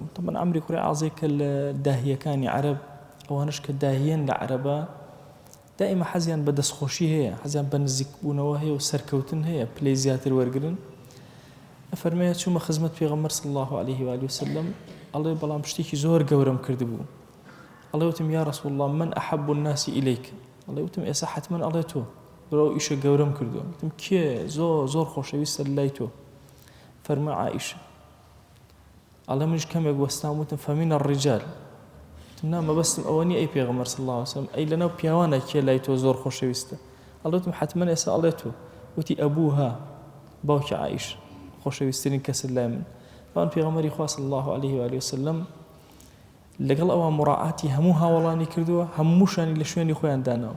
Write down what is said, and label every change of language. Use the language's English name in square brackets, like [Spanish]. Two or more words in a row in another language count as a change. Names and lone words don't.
[Central Kurdish] طبعاً عەمری کوڕی عاص کە لە داهیەکانی عەرەب، ئەوانش کە داهیەن لە عەرەبە، دائما حەزیان بە دەستخۆشی هەیە، حەزیان بە نزیکبوونەوە هەیە و سەرکەوتن هەیە، پلەی زیاتر وەرگرن. ئەفەرمێ چوومە خزمەت پێغەمبەر [Arabic] صلی الله عليه وسلم، [Central Kurdish] ئەڵێ بەڵام شتێکی زۆر گەورەم کردبوو. ئەڵێ وتم [Arabic] یا رسول الله من أحب الناس إليك. [Central Kurdish] ئەڵێ وتم ئێستا حتمما ئەڵێ تۆ، بەڵام ئیشە گەورەم کردووە. وتم کێ زۆر خۆشەویستە لای تۆ؟ فەرمووی عائیشە. ئەڵێ منیش کەمێک وەستام، وتم [Arabic] فمن الرجال. [Central Kurdish] نا مەبەستم ئەوە نییە ئەی پێغەمبەر [Arabic] صلی الله عليه وسلم، [Central Kurdish] ئەی لەناو پیاوانە کێ لای تۆ زۆر خۆشەویستە؟ ئەڵێ وتم حتمما ئێستا ئەڵێ تۆ. وتی ئەبوها، باوکی عائیشە خۆشەویستترین کەسە لای من. فان پێغەمبەری خوا [Arabic] صلی الله عليه وسلم [Central Kurdish] لەگەڵ ئەوە مڕاعاتی هەموو هاوڵانی کردووە، هەمووشانی لە شوێنی خۆیان داناوە.